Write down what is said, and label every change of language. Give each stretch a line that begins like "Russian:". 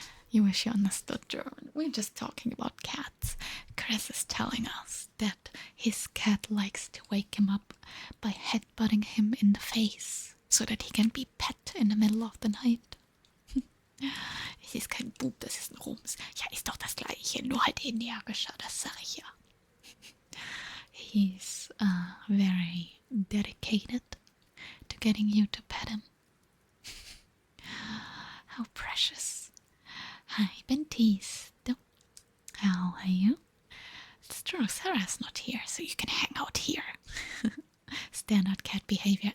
English: You wish you understood German. We're just talking about cats. Chris is telling us that his cat likes to wake him up by headbutting him in the face so that he can be pet in the middle of the night.
German: Es ist kein Bub, das ist ein Rums. Ja, ist doch das Gleiche, nur halt energischer, das sag ich ja.
English: He's very dedicated to getting you to pet him. How precious. Hi, Bentiste. How are you? It's true, Sarah's not here, so you can hang out here. Standard cat behavior.